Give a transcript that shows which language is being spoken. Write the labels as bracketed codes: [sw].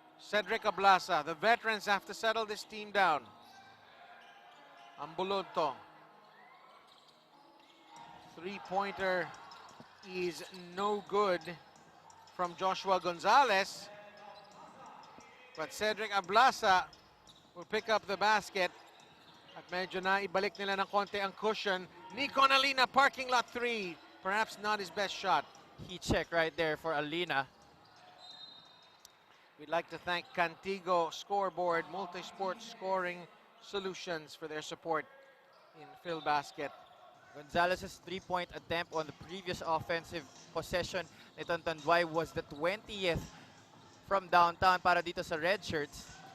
[en] Cedrick Ablaza, the veterans have to settle this team down. Ambuludto. Three-pointer is no good from Joshua Gonzalez. But Cedrick Ablaza will pick up the basket. [tl] At medyo na ibalik nila ng konti ang cushion. [en] Nico Alina, parking lot 3. Perhaps not his best shot. Heat check right there for Alina. We'd like to thank Cantigo Scoreboard, multi-sport scoring solutions for their support in Filbasket. Gonzalez's three-point attempt on the previous offensive possession [tl] nitong [en] Tanduay was the 20th from downtown [tl] para dito sa [en] red shirts.